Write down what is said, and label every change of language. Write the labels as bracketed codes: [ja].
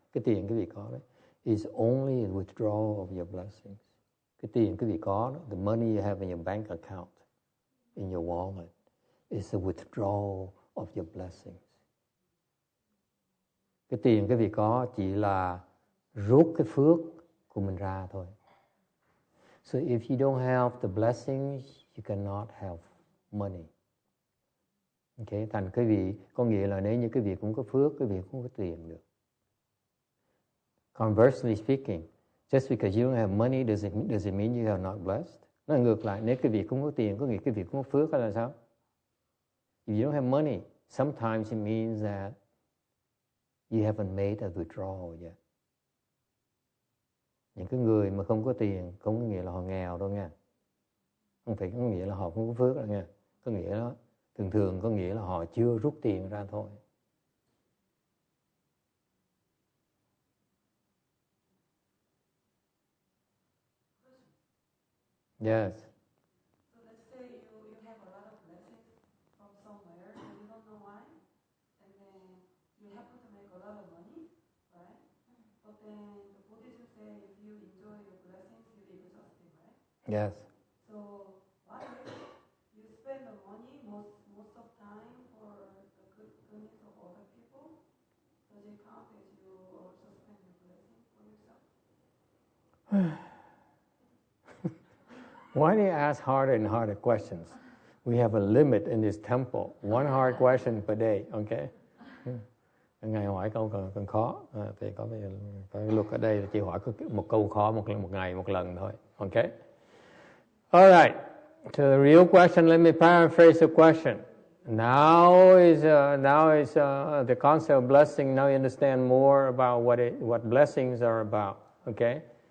[vi] Cái tiền quý vị có đấy [en] is only a withdrawal of your blessings. [vi] Cái tiền quý vị có đó, [en] the money you have in your bank account, in your wallet, is a withdrawal of your blessings. [vi] Cái tiền quý vị có chỉ là rút cái phước của mình ra thôi. [en] So if you don't have the blessings, you cannot have money. [vi] Okay, thành quý vị có nghĩa là nếu như quý vị cũng có phước, quý vị cũng có tiền được. [en] Conversely speaking, just because you don't have money does it mean you are not blessed? [vi] Nó ngược lại, nếu quý vị cũng có tiền có nghĩa quý vị cũng có phước hay là sao? [en] If you don't have money, sometimes it means that you haven't made a withdrawal yet. [vi] Những cái người mà không có tiền không có nghĩa là họ nghèo đâu nha. Không phải có nghĩa là họ không có phước đâu nha. Có nghĩa đó, thường có nghĩa là họ chưa rút tiền ra thôi. [en] Yes. So let's say you have a lot of blessings from somewhere and you don't know why, and then you happen to make a lot of money, right? But then the Buddhism say if you enjoy your blessings, you live exhausted, right? Yes. So what if you spend the money most of time for the goodness of other people? Does it count as you also spend your blessing for yourself? Why do you ask harder and harder questions? We have a limit in this temple. One hard question per day, okay? [vi] Ngày hỏi câu còn khó. Thì có cái luật ở đây là chỉ hỏi một câu khó một ngày một lần thôi, okay? [en] All right. To the real question, let me paraphrase the question. Now is the concept of blessing. Now you understand more about what blessings are about, okay?